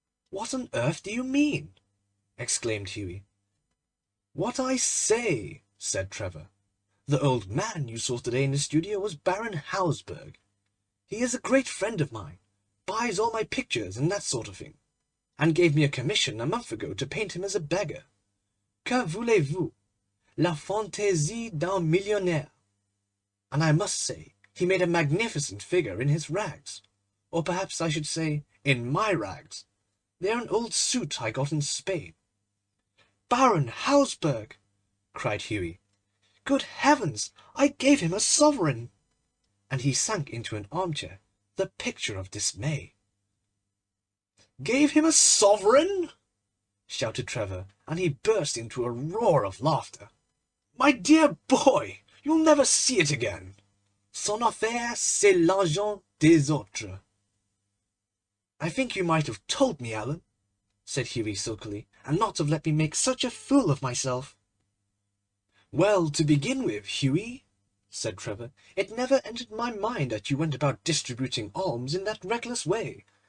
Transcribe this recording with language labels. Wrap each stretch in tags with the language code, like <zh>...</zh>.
<en>What on earth do you mean? Exclaimed Hughie. What I say, said Trevor. The old man you saw today in the studio was Baron Hausberg. He is a great friend of mine, buys all my pictures and that sort of thing, and gave me a commission a month ago to paint him as a beggar.</en> <fr>Que voulez-vous? La fantaisie d'un millionnaire.</fr> <en>And I must say he made a magnificent figure in his rags, or perhaps I should say in my rags. They are an old suit I got in Spain. Baron Hausberg, cried Hughie. Good heavens, I gave him a sovereign. And he sank into an armchair, the picture of dismay. Gave him a sovereign?" shouted Trevor, and he burst into a roar of laughter. "My dear boy, you'll never see it again.</en> <fr>Son affaire, c'est l'argent des autres."</fr> <en>"I think you might have told me, Alan," said Hughie sulkily, "and not have let me make such a fool of myself." "Well, to begin with, Hughie," said Trevor, "it never entered my mind that you went about distributing alms in that reckless way.</en>